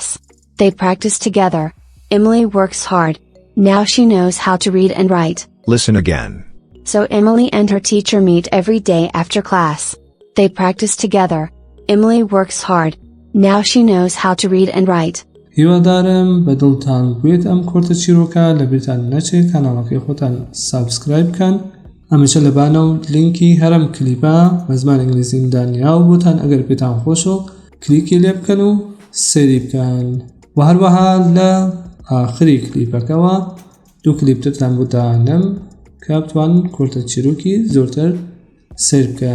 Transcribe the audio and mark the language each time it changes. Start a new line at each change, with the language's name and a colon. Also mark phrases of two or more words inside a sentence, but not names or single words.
English: They practice together. Emily works hard. Now she knows how to read and write. Listen again. So Emily and her teacher meet every day after class. They practice together. Emily works hard. Now she knows how to read and write.
Central Kurdish: هیوادارم بەدڵتان بێت ئەم کورتە چیرۆکە لە بیرتان نەچێت کەناڵەکەی خۆتان سابسکرایب بکەن. ئەمەشە لەبانە و لینکی هەرم کلیپە بە زمانی ئینگلیزی دانیاو بۆتان ئەگەر پێتان خۆشە کلیکی لێ بکەن و سەیری بکەن. و هەروەها لە ئاخری کلیپەکەوە 2 کلیپتان بۆ دانم کە بتوانن کورتە چیرۆکی زۆرتر سەیر بکەن.